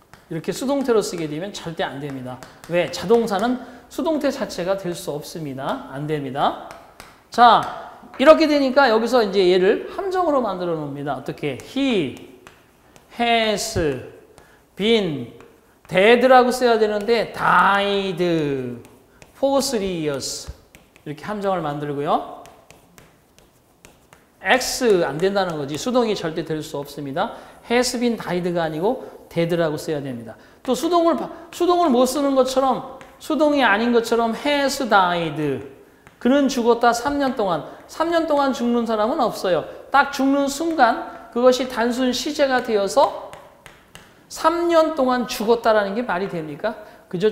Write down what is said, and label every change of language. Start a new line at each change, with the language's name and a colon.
Korean: 이렇게 수동태로 쓰게 되면 절대 안 됩니다. 왜? 자동사는 수동태 자체가 될 수 없습니다. 안 됩니다. 자, 이렇게 되니까 여기서 이제 얘를 함정으로 만들어 놓습니다. 어떻게?
English: He has been dead라고
Korean: 써야 되는데
English: died for 3 years 이렇게 함정을 만들고요.
Korean: X 안 된다는 거지. 수동이 절대 될 수 없습니다.
English: has been died
Korean: 가 아니고 dead라고 써야 됩니다. 또 수동을 못 쓰는 것처럼 수동이 아닌 것처럼
English: has died
Korean: 그는 죽었다 3년 동안. 3년 동안 죽는 사람은 없어요. 딱 죽는 순간 그것이 단순 시제가 되어서 3년 동안 죽었다라는 게 말이 됩니까? 그죠?